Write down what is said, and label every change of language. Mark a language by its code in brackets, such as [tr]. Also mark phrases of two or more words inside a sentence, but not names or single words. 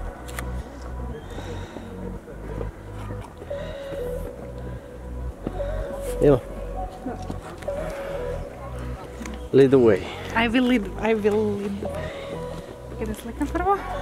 [sr] Evo. [en] Lead the way. I will lead. [sr] Kada slikam prvo?